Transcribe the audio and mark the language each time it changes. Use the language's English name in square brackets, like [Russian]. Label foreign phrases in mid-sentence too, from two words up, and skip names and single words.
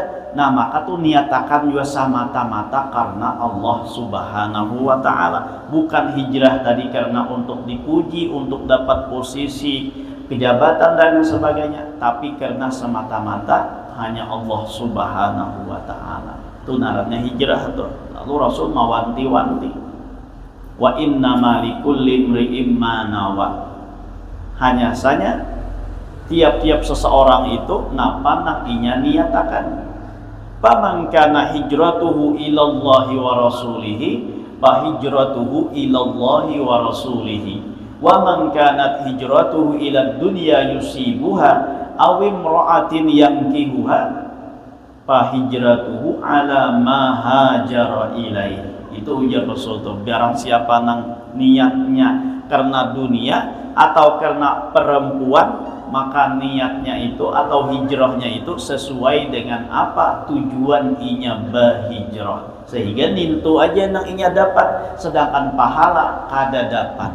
[Banjar] Nah maka tuh niatakan juga semata-mata karena Allah [Arabic] سبحانه وتعالى, [Banjar] bukan hijrah tadi karena untuk dipuji, untuk dapat posisi pejabatan dan sebagainya, tapi karena semata-mata hanya Allah [Arabic] سبحانه وتعالى. [Banjar] Itu narannya hijrah tuh. Lalu Rasul mawanti-wanti, [Arabic] وإنما لكل امرئ ما نوى. [Banjar] Hanya saja tiap-tiap seseorang itu napa nakinya niatakan. [Arabic] فمن كانت هجرته إلى الله ورسوله فهجرته إلى الله ورسوله. ومن كانت هجرته إلى دنيا يصيبها أو امرأة ينكحها فهجرته على ما هاجر إليه. [Banjar] Itu ujar Rasul tuh, barang siapa nang niatnya karena dunia atau karena perempuan, maka niatnya itu atau hijrahnya itu sesuai dengan apa tujuan inya berhijrah, sehingga nintu aja nang inya dapat, sedangkan pahala kada dapat.